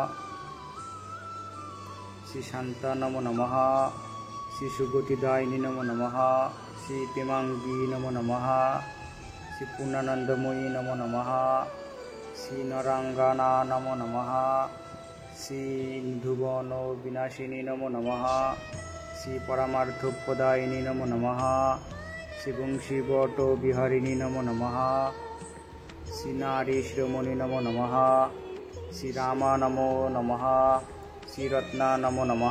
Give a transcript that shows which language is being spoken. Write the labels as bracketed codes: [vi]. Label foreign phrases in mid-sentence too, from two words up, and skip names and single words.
[sa] श्री शांता नमो नमः। श्री सुगतिदायिनी नमो नमः। श्री प्रेमांगी नमो नमः। श्री पूर्णानंदमयी नमो नमः। श्री नरांगना नमो नमः। সিন্ধুবন বিনাশিনী নমো নমঃ। শ্রী পরমার্থপ্রদায়িনী নমো নমঃ। শ্রী বংশীবট বিহারিণী নমো নমঃ। শ্রী নারী শিরোমণি নমো নমঃ। শ্রী রামা নমো নমঃ। শ্রী রত্না নমো নমঃ।